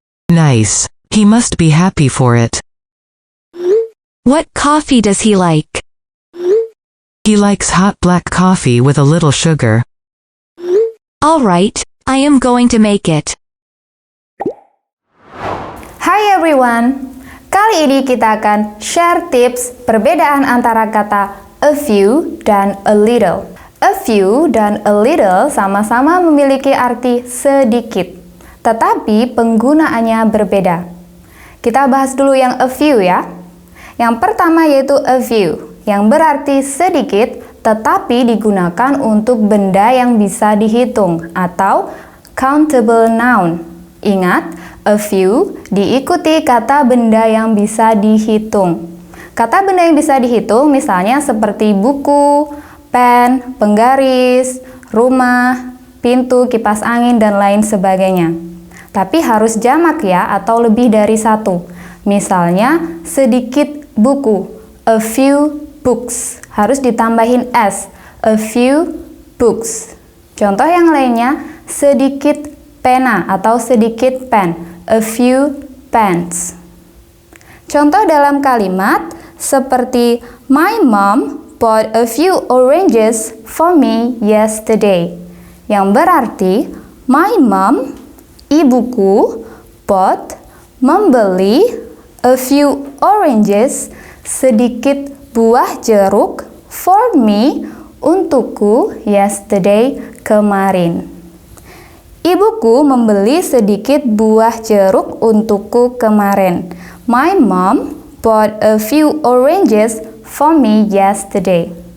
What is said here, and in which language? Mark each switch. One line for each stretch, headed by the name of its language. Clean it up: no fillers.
English: Nice. He must be happy for it. What coffee does he like? He likes hot black coffee with a little sugar. All right, I am going to make it. Hi everyone!
Indonesian: Kali ini kita akan share tips perbedaan antara kata a few dan a little. A few dan a little sama-sama memiliki arti sedikit, tetapi penggunaannya berbeda. Kita bahas dulu yang a few ya. Yang pertama yaitu a few, yang berarti sedikit, tetapi digunakan untuk benda yang bisa dihitung atau countable noun. Ingat, a few diikuti kata benda yang bisa dihitung. Kata benda yang bisa dihitung misalnya seperti buku, pen, penggaris, rumah, pintu, kipas angin, dan lain sebagainya. Tapi harus jamak ya, atau lebih dari satu. Misalnya, sedikit buku,
English: a few books.
Indonesian: Harus ditambahin s,
English: a few books.
Indonesian: Contoh yang lainnya, sedikit pena atau sedikit pen,
English: a few pens.
Indonesian: Contoh dalam kalimat seperti
English: my mom bought a few oranges for me yesterday.
Indonesian: Yang berarti
English: my mom,
Indonesian: ibuku,
English: bought,
Indonesian: membeli,
English: a few oranges,
Indonesian: sedikit buah jeruk,
English: for me,
Indonesian: untukku,
English: yesterday,
Indonesian: kemarin. Ibuku membeli sedikit buah jeruk untukku kemarin.
English: My mom bought a few oranges for me yesterday.